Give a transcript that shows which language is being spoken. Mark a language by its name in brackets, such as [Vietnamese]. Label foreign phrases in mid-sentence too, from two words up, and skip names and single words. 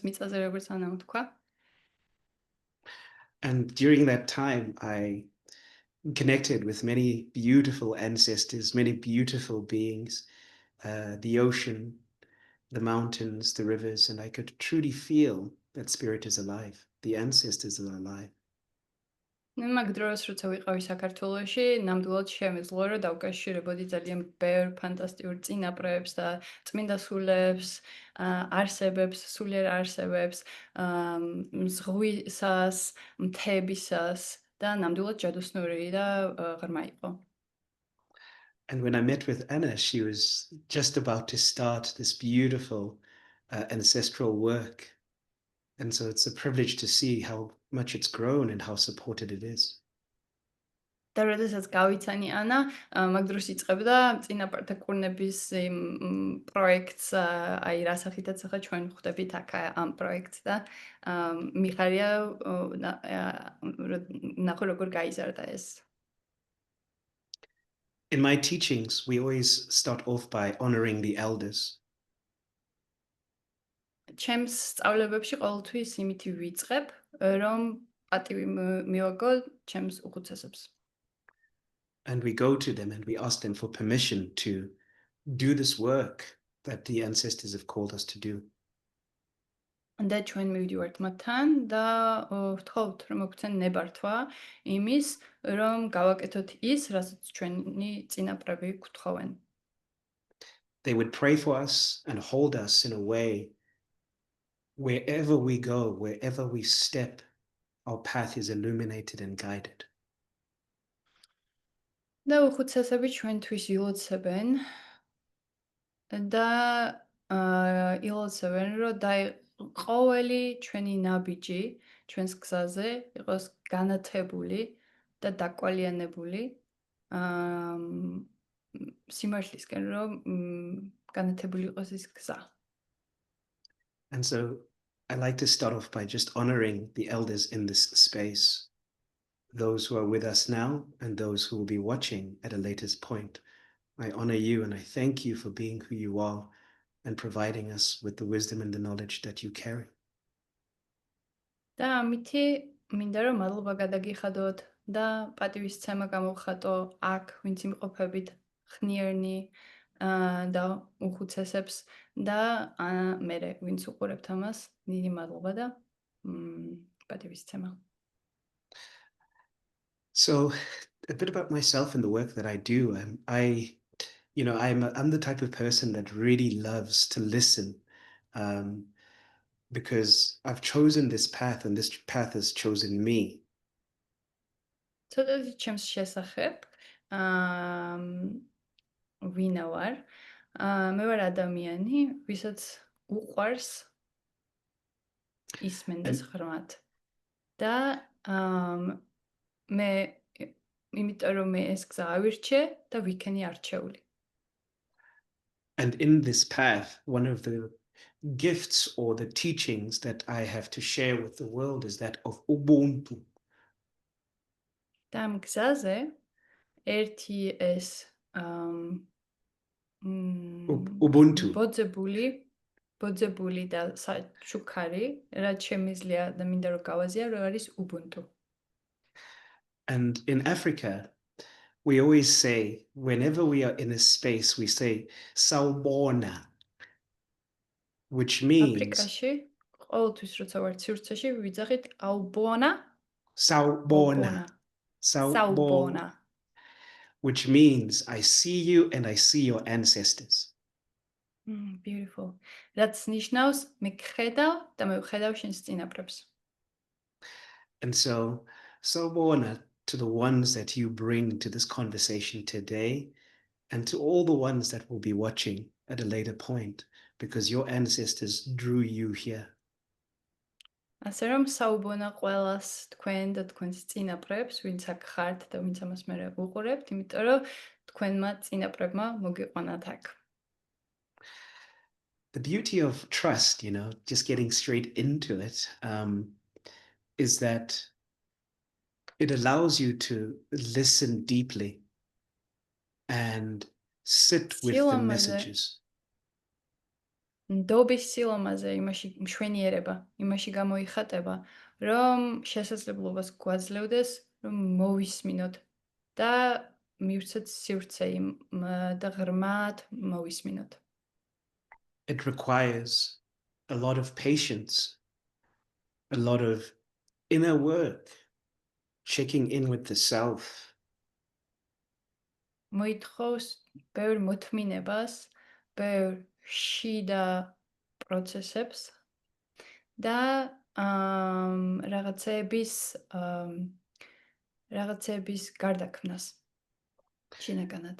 [English] during that time, I connected with many beautiful ancestors, many beautiful beings, the ocean, the mountains, the rivers, and I could truly feel that spirit is alive. The ancestors are alive. [Georgian] მაგ დროს როცა ვიყავი საქართველოში, ნამდვილად შემეძლო რომ დავკავშირებოდი ძალიან ბევრ ფანტასტიკურ წინაპრებს და წმინდა სულებს, არსებებს, სულიერ არსებებს, ზღვისას, მთებისას და ნამდვილად ჯადოსნური და ღრმა იყო. [English] And when I met with Anna, she was just about to start this beautiful ancestral work. And so it's a privilege to see how much it's grown and how supported it is. [Georgian] და როდესაც გავიცანი ანა, მაგ დროს იწყებდა წინაპართა კურნების პროექტს, აი რა სახითაც ახლა ჩვენ ხვდებით აქ ამ პროექტს და მიხარია ნახო როგორ გაიზარდა ეს. [English] In my teachings, we always start off by honoring the elders. [Georgian] ჩემს სწავლებებში ყოველთვის იმით ვიწყებ, რომ პატივი მივაგო ჩემს უხუცესებს. [English] And we go to them and we ask them for permission to do this work that the ancestors have called us to do. [Georgian] და ჩვენ მივდივართ მათთან და ვთხოვთ რომ მოგვცენ ნებართვა იმის რომ გავაკეთოთ ის რასაც ჩვენი წინაპრები გვთხოვენ. [English] They would pray for us and hold us in a way wherever we go, wherever we step, our path is illuminated and guided. [Georgian] და უხუცესები ჩვენთვის ილოცებენ და ილოცებენ რომ ყოველი ჩვენი ნაბიჯი ჩვენს გზაზე იყოს განათებული და დაკვალიანებული სიმართლისკენ რომ განათებული იყოს ის გზა. [English] And so I like to start off by just honoring the elders in this space, those who are with us now and those who will be watching at a later point. I honor you and I thank you for being who you are and providing us with the wisdom and the knowledge that you carry. [Georgian] და ამითი მინდა რომ მადლობა გადაგიხადოთ და პატივისცემა გამოვხატო აქ ვინც იმყოფებით ხნიერნი და უხუცესებს და მერე ვინც უყურებთ ამას დიდი მადლობა და პატივისცემა. [English] So a bit about myself and the work that I do. I'm the type of person that really loves to listen because I've chosen this path and this path has chosen me. [Georgian] ცოტათი ჩემს შესახებ ვინა ვარ? მე ვარ ადამიანი, ვისაც უყვარს ისმენდეს ღრმად. და მე იმიტომ რომ მე ეს გზა ავირჩე და ვიქენი არჩეული. [English] And in this path, one of the gifts or the teachings that I have to share with the world is that of Ubuntu. [Georgian] და ამ გზაზე ერთი ეს Ubuntu. ბოძებული და შუქარი, რაც შემიძლია და მინდა რომ გავაზია, რომ არის Ubuntu. [English] And in Africa, we always say, whenever we are in a space, we say, Sawubona, which means... [Georgian] აფრიკაში, ყოველთვის როცა ვარ სივრცეში, ვიძახით აუბონა. [English] Sawubona. Sawubona. Which means, I see you and I see your ancestors. Beautiful. [Georgian] რაც ნიშნავს, მე გხედავ და მე ვხედავ შენს წინაპრებს. [English] And so, Sawubona to the ones that you bring to this conversation today and to all the ones that will be watching at a later point because your ancestors drew you here. [Georgian] ასე რომ საუბონა ყველას თქვენ და თქვენს წინაპრებს, ვინც აქ ხართ და ვინც ამას მერე უყურებთ, იმიტომ რომ თქვენმა წინაპრებმა მოგიყვანათ აქ. [English] The beauty of trust, just getting straight into it, is that it allows you to listen deeply and sit with the messages. [Georgian] ნდობის სილამაზე იმაში მშვენიერება, იმაში გამოიხატება, რომ შესაძლებლობას გვაძლევდეს, რომ მოვისმინოთ და მივცეთ სივრცე და ღრმად მოვისმინოთ. [English] It requires a lot of patience, a lot of inner work, checking in with the self, [Georgian] მოითხოვს ბევრ მოთმინებას, ბევრ შიდა პროცესებს და რაღაცების გარდაქმნას შინაგანად.